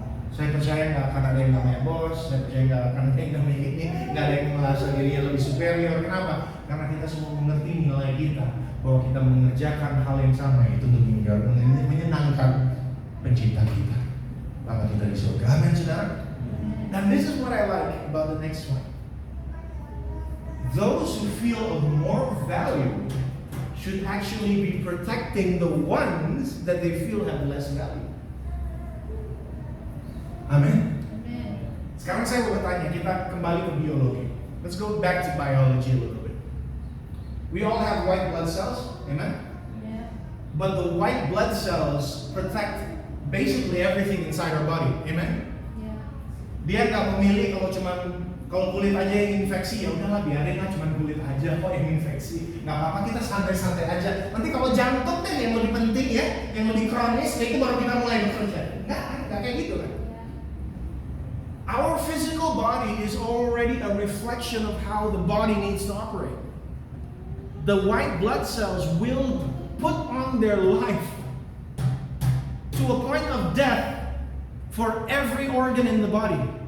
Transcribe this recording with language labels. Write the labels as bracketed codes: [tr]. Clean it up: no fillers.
[id] Saya percaya nggak akan ada yang namanya bos, saya percaya nggak akan ada yang namanya ini, nggak ada yang merasa dirinya lebih superior. Kenapa? Karena kita semua mengerti nilai kita, bahwa kita mengerjakan hal yang sama itu untuk menyenangkan pencipta kita, Bapa kita di surga. Amin, saudara. [en] Dan this is what I like about the next one. Those who feel of more value should actually be protecting the ones that they feel have less value. [id] Amin. Sekarang saya mau bertanya, kita kembali ke biologi. [en] Let's go back to biology a little bit. We all have white blood cells, amen? Yeah. But the white blood cells protect basically everything inside our body, amen? Yeah. [id] Dia nggak memilih kalau kulit aja yang infeksi, ya udahlah biarin lah, cuma kulit aja kok yang infeksi. Nggak apa-apa, kita santai-santai aja. Nanti kalau jantung deh yang lebih penting ya, yang lebih kronis, itu baru kita mulai bekerja. Nggak kayak gitu kan? [en] Our physical body is already a reflection of how the body needs to operate. The white blood cells will put on their life to a point of death for every organ in the body.